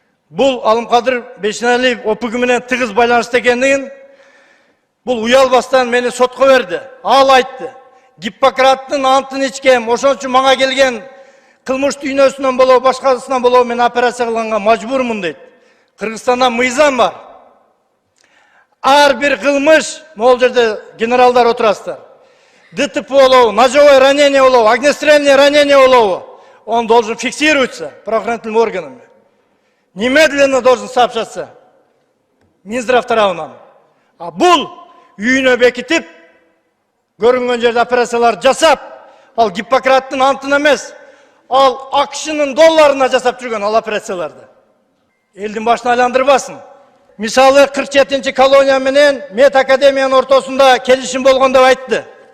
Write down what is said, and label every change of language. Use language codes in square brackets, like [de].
[ky] Бул Алымкадыр Бейшеналиев ОПГ менен тыгыз байланышта экендигин бул уялбастан мени сотко берди. Ал айтты. Гиппократтын антын ичкем, ошон үчүн мага келген кылмыш дүйнөсүнөн болобу, башкасынан болобу мен операция кылганга мажбурмун дейт. Кыргызстанда мыйзам бар. Ар бир кылмыш, могул жерде генералдар отурасыздар. [ru] ДТП болобу, ножевое ранение болобу, огнестрельное ранение болобу, он должен фиксироваться правоохранительными органами. Немедленно должен сообщаться Минздрав тарабынан. [ky] А бул үйүнө бекитип, көрүнгөн жерде операциялар жасап, ал Гиппократтын антын эмес, ал акшынын долларына жасап жүргөн ал операцияларды. Элдин башына айландырбасын. Мисалы 47-чи колония менен Мед Академиянын ортосунда келишим болгон деп айтты.